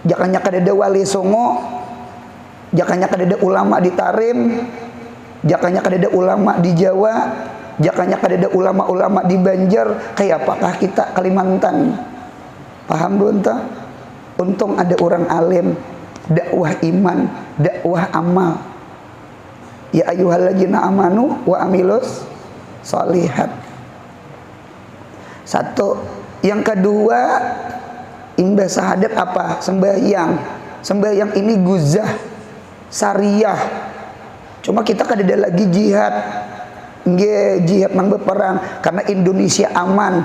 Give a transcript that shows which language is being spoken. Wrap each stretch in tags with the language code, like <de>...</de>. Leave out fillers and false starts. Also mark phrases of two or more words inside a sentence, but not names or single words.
<bjn>Jakanya kadeda wali Songo, jakanya kadeda ulama di Tarim, jakanya kadeda ulama di Jawa, jakanya kadeda ulama-ulama di Banjar. Kayak apakah kita Kalimantan? Paham belum tuh? Untung ada orang alim, dakwah iman, dakwah amal.</bjn> <ar>يا أيها الذين آمنوا وعملوا الصالحات.</ar> <bjn>Satu. Yang kedua, imbas syahadat apa? Sembahyang. Sembahyang ini guzah syariah. Cuma kita kadeda lagi jihad. Nggih, jihad nang berperang karena Indonesia aman.</bjn>